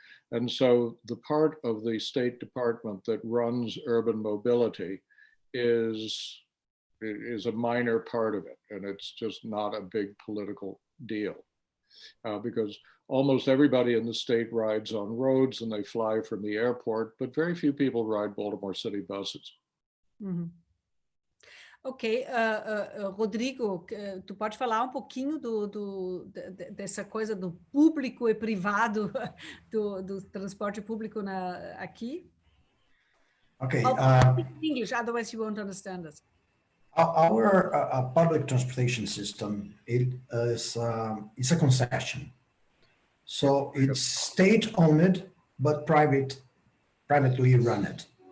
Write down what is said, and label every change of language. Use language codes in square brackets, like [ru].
[en] And so the part of the State Department that runs urban mobility is a minor part of it, and it's just not a big political deal because almost everybody in the state rides on roads and they fly from the airport, but very few people ride Baltimore City buses. Mm-hmm. [pt] Ok, Rodrigo, tu pode falar pouquinho dessa coisa do público e privado do transporte público aqui? [en] Okay. English, otherwise you won't understand us. Our public transportation system is a concession. So it's state-owned, but privately run it.